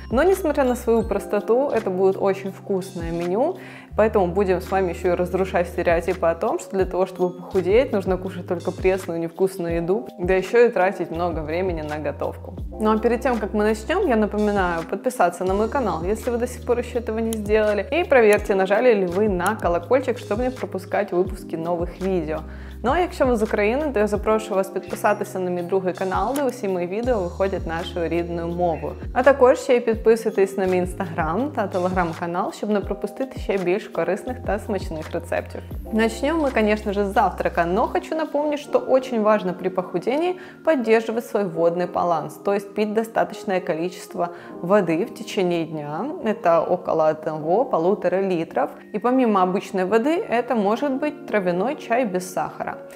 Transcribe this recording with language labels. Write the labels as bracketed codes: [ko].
[ru] Но несмотря на свою простоту, это будет очень вкусное меню, поэтому будем с вами еще и разрушать стереотипы о том, что для того, чтобы похудеть, нужно кушать только пресную, невкусную еду, да еще и тратить много времени на готовку. Ну а перед тем, как мы начнем, я напоминаю подписаться на мой канал, если вы до сих пор еще этого не сделали, и проверьте, нажали ли вы на колокольчик, [uk] щоб не пропускати випуски нових відео. Ну а якщо ви з України, то я запрошую вас підписатися на мій другий канал, де усі мої відео виходять нашою рідною мовою. А також ще й підписуйтесь на мій інстаграм та телеграм-канал, щоб не пропустити ще більш корисних та смачних рецептів. [ru] Начнем мы, конечно же, с завтрака, но хочу напомнить, что очень важно при похудении поддерживать свой водный баланс, то есть пить достаточное количество воды в течение дня, это около 1–1,5 литров, и помимо обычной воды это может быть травяной чай без сахара.